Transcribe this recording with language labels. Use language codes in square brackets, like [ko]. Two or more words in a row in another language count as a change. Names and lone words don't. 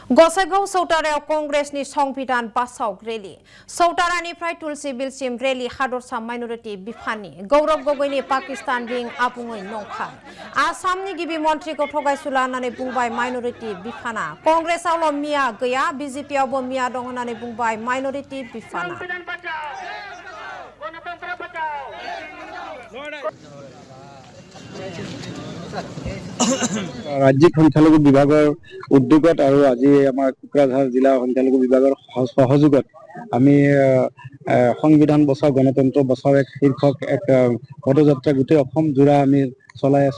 [brx] गसाइगाव सौतारायाव कंग्रेसनि संबिधान बासाव रेली सौतारानिफ्राय तुलसी बिलसिम रेली हादरसा माइनरिटी बिफाननि गौरव गगৈनि पाकिस्तान रिं आबुङै नंखाय आसामनि गिबि मन्थ्रिखौ थगायसुला होननानै बुंबाय माइनरिटी बिफाना कंग्रेसआवल' मिया गैया बिजेपिआवबो मिया दं होननानै बुंबाय माइनरिटी बिफाना [as] ৰাজ্যিক সংখ্যালঘু বিভাগৰ উদ্যোগত আৰু আজি আমাৰ কোকৰাঝাৰ জিলা সংখ্যালঘু বিভাগৰ সহযোগত আমি সংবিধান বচাও গণতন্ত্ৰ বচাও এক শীৰ্ষক এক পদযাত্ৰা গোটেই অসম জোৰা আমি চলাই আছো।